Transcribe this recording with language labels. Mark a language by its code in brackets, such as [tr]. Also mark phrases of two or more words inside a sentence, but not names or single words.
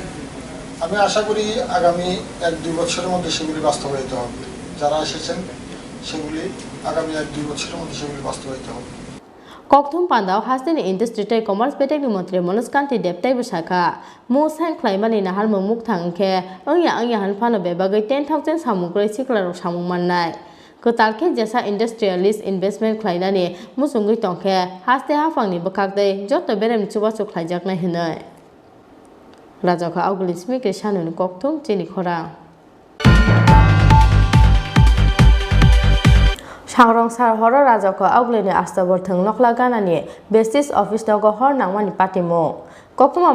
[bn] আমি আশা করি আগামী 1-2 বছরের মধ্যে সেগুলি বাস্তবায়িত হবে। যারা এসেছেন সেগুলি আগামী 1-2 বছরের মধ্যে সেগুলি বাস্তবায়িত হবে। [trp] ককথুম পান্দাও হাসিনি ইন্ডাস্ট্রি টাই কমার্স বেটেকনি মন্ত্রী মনোজ কান্তি দেবতাই বসাখা মু সাইন খ্লাইমানি নাহার মুখ थांखे आंया हानफानो बेबागै 10,000 सामुग्रै सिक्लारक सामुं माननाय कोतालखे जेसा [en] industrialist investment [trp] ख्लाइनानि मुसुंगै तंखे हास्ते हाफांनि बखागदै जत बेरेम चुबाचु ख्लाइजाकनाय हिनै राजाखौ आवगुलि स्मिके सानुनि ककथुम चिनि खरा सांरंसार हर राजाखौ आवगुलिनि आस्ताबर थों नखला गानानि बेस्टिस अफिस नगो हर नांमानि पाटिमु ककथुमा